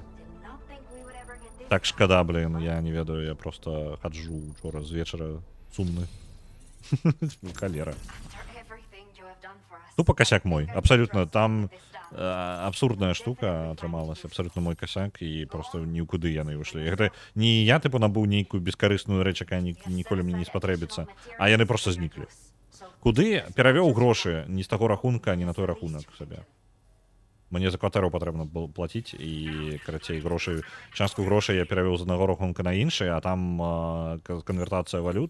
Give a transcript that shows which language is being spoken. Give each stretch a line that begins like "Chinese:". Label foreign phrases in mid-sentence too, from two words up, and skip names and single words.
Belarusian: Так шкада, блин, я не ведаю, я просто хаджу учора з вечара сумны. Халера. Тупо косяк мой. Абсолютно. Там абсурдная штука атрымалась. Абсолютно мой косяк. І просто нікуди яны вышлі. Гэта не я, типу, набыў нейкую бескарысную рэч, якая ніколі мне не спатрэбіцца. А яны просто зніклі. Куды перавёў грошы не з таго рахунка, не на той рахунак сабе. Мне за кватэру патрэбна было плаціць, і, карацей, грошы, частку грошай я перавёў з аднаго рахунка на іншы, а там канвертацыя валют.